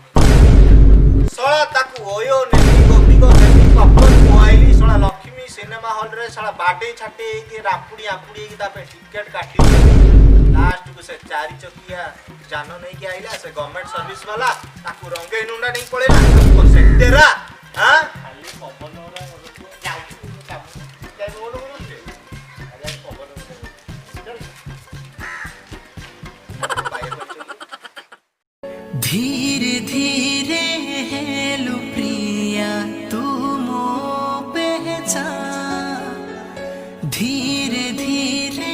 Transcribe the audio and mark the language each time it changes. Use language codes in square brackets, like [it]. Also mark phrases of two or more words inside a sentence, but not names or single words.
[or] ଶଳା ତାକୁ ଓୟୋ ନେଲି ଗୋବିକ ନେଲି କପନ ଖୁଆଇଲି। ଶଳା ଲକ୍ଷ୍ମୀ ସିନେମା ହଲରେ ଶଳା ବାଡେଇ ଛାଟି ହେଇକି ରାମ୍ପୁଡି ଆମ୍ପୁଡି ହେଇକି ତା ପାଇଁ ଟିକେଟ କାଟିଲି। ଲାଷ୍ଟକୁ ସେ 4 ଚକିଆ ଯାନ ନେଇକି ଆଇଲା ସେ ଗଭର୍ଣ୍ଣମେଣ୍ଟ ସର୍ଭିସ ବାଲା ତାକୁ ରଙ୍ଗେଇ ନୁଣ୍ଡା ନେଇକି ପଳେଇଲା। ସେତେରା ହାଁ ଖାଲି ପବନ [hi] धीरे धीरे हेलो प्रिया तू मो पहचान धीरे धीरे